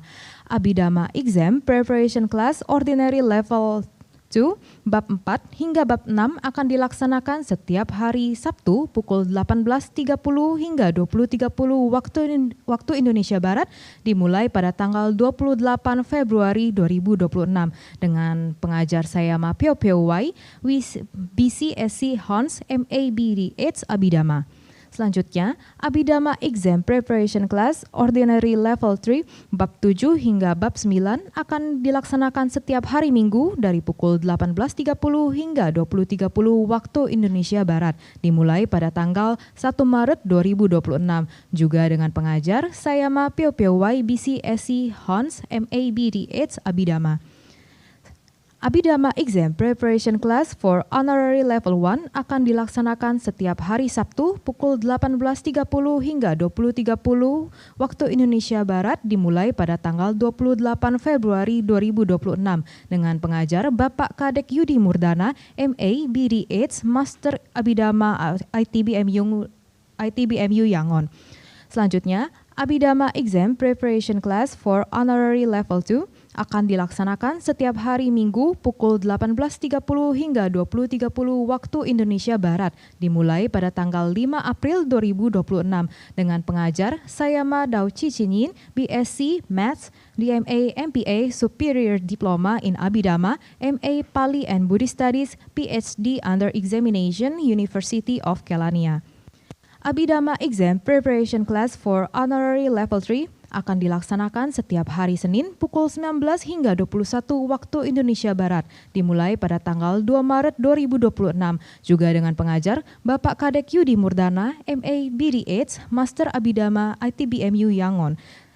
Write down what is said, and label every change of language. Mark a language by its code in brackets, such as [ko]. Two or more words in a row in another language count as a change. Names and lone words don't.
[en] Abhidhamma Exam Preparation Class Ordinary Level 2, [id] bab 4 hingga bab 6 akan dilaksanakan setiap hari Sabtu pukul 18.30 hingga 20.30 waktu Indonesia Barat dimulai pada tanggal 28 Februari 2026 dengan pengajar Sayama Pyo Pyo Wai, BCSC Hans MABDH Abhidhamma. Selanjutnya, [en] Abhidhamma Exam Preparation Class Ordinary Level 3 [id] bab 7 hingga bab 9 akan dilaksanakan setiap hari Minggu dari pukul 18.30 hingga 20.30 waktu Indonesia Barat dimulai pada tanggal 1 Maret 2026 juga dengan pengajar Sayama Pyo Pyo Wai BCSC Hans MABDH Abhidhamma. [en] Abhidhamma Exam Preparation Class for Honorary Level 1 [id] akan dilaksanakan setiap hari Sabtu pukul 18.30 hingga 20.30 waktu Indonesia Barat dimulai pada tanggal 28 Februari 2026 dengan pengajar Bapak Kadek Yudi Murdana, MA, BDH, Master Abhidhamma ITBMU Yangon. Selanjutnya, [en] Abhidhamma Exam Preparation Class for Honorary Level 2 [id] akan dilaksanakan setiap hari Minggu pukul 18.30 hingga 20.30 waktu Indonesia Barat dimulai pada tanggal 5 April 2026 dengan pengajar Sayama Dao Cicinin, [en] BSc Maths, DMA MPA Superior Diploma in Abhidhamma, MA Pali and Buddhist Studies, PhD under Examination, University of Kelania. Abhidhamma Exam Preparation Class for Honorary Level 3 [id] akan dilaksanakan setiap hari Senin pukul 19 hingga 21 waktu Indonesia Barat, dimulai pada tanggal 2 Maret 2026, juga dengan pengajar Bapak Kadek Yudi Murdana, MA, BDH, Master Abhidhamma ITBMU Yangon.